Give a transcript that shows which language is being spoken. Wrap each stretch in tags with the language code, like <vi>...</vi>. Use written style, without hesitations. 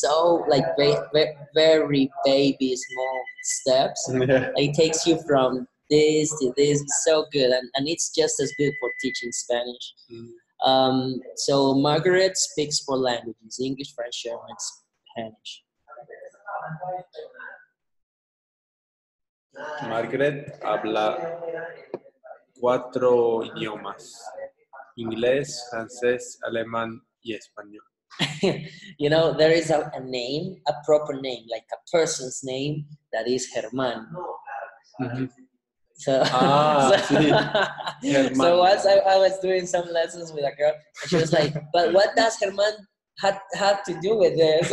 <en>So like very baby small steps. Yeah. It takes you from this to this. It's so good, and it's just as good for teaching Spanish. So Margaret speaks 4 languages: English, French, German, Spanish.</en> <es>Margaret habla 4 idiomas: inglés, francés, alemán y español.</es> <en>You know, there is a name, a proper name, like a person's name that is Germán. Mm-hmm. So,</en> <es>sí.</es> <en>So once I was doing some lessons with a girl, and she was like, "But what does Germán have to do with this?"</en>